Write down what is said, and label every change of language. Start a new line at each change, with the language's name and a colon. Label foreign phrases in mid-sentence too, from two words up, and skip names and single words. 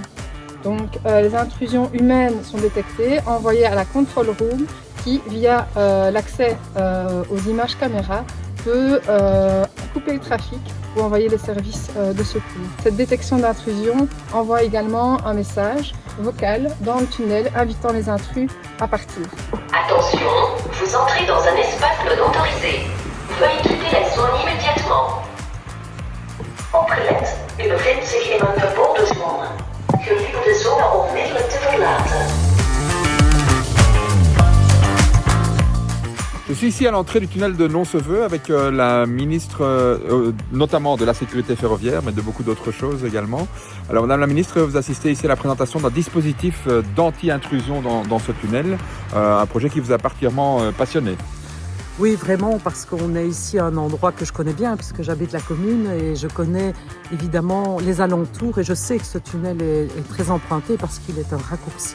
French: Donc les intrusions humaines sont détectées, envoyées à la
English: control room
French: qui, via l'accès aux images caméras, peut couper le trafic ou envoyer les services de secours. Cette détection d'intrusion envoie également un message vocal dans le tunnel invitant les intrus à partir. Attention, vous entrez dans un espace non autorisé. Veuillez quitter la zone immédiatement.
Dutch: Opgelet, u bevindt zich in een verboden zone. Gelieve de zone onmiddellijk te verlaten.
French: Je suis ici à l'entrée du tunnel de Nonceveux avec la ministre, notamment de la sécurité ferroviaire, mais de beaucoup d'autres choses également. Alors Madame la ministre, vous assistez ici à la présentation d'un dispositif d'anti-intrusion dans ce tunnel, un projet qui vous a particulièrement passionné. Oui, vraiment, parce qu'on est ici à un endroit que je connais bien, puisque j'habite la commune et je connais évidemment les alentours et je sais que ce tunnel est très emprunté parce qu'il est un raccourci.